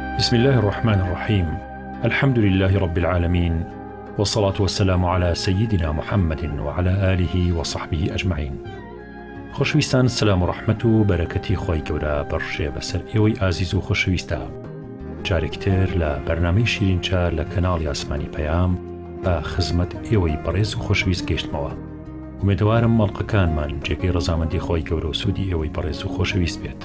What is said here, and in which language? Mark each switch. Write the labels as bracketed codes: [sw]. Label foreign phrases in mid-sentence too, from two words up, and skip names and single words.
[ar] بسم الله الرحمن الرحيم. الحمد لله رب العالمين، والصلاة والسلام على سيدنا محمد وعلى آله وصحبه أجمعين. [ckb] خۆشەویستان، سلام و ڕەحمەت و بەرەکەتی خۆی گەورە بەڕژێ بەسەر ئێوەی ئازیز و خۆشەویستە. جارێکتر لە بەرنامەی شیرینچە لە کەناڵی ئاسمانی پەیام بە خزمەت ئێوەی بەڕێز و خۆشەویست گەیشتمەوە. ئومێدوارم مەڵقەکانمان جێگەی ڕەزامەندی خۆی گەورە و سوودی ئێوەی بەڕێز و خۆشەویست بێت.